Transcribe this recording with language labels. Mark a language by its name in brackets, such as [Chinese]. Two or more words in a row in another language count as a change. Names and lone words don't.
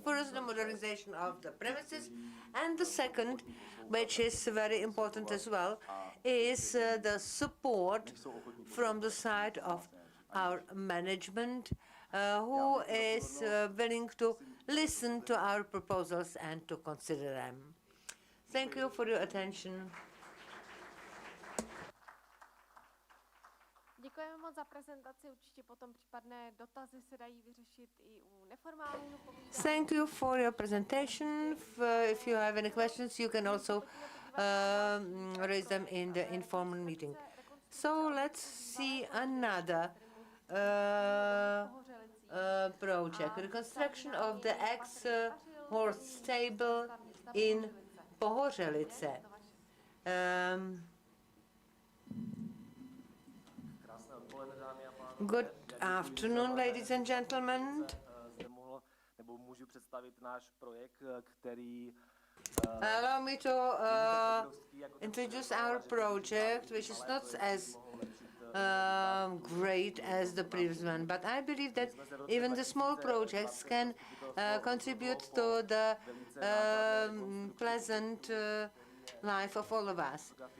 [English] First, the modernization of the premises, and the second, which is very important as well, is the support from the side of our management, who is willing to listen to our proposals and to consider them. Thank you for your attention. [Czech] Děkujeme moc za prezentaci, určitě potom případné dotazy se dají vyřešit i u neformálního povídání. [English] Thank you for your presentation. If you have any questions, you can also raise them in the informal meeting. So let's see another project, reconstruction of the ex-horse stable in Pohořelice. Good afternoon, ladies and gentlemen. [Czech] Můžu představit náš projekt, který [English] Allow me to introduce our project, which is not as great as the previous one, but I believe that even the small projects can contribute to the pleasant life of all of us.